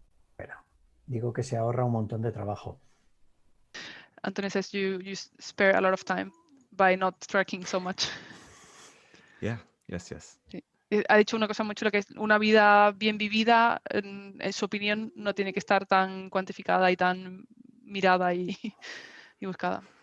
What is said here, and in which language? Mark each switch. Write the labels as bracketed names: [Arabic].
[Spanish] Espera, digo que se ahorra un montón de trabajo. [English] Antonio says you spare a lot of time by not tracking so much. Yeah, yes. [Spanish] Sí. Ha dicho una cosa muy chula, que es una vida bien vivida, en su opinión, no tiene que estar tan cuantificada y tan mirada y buscada.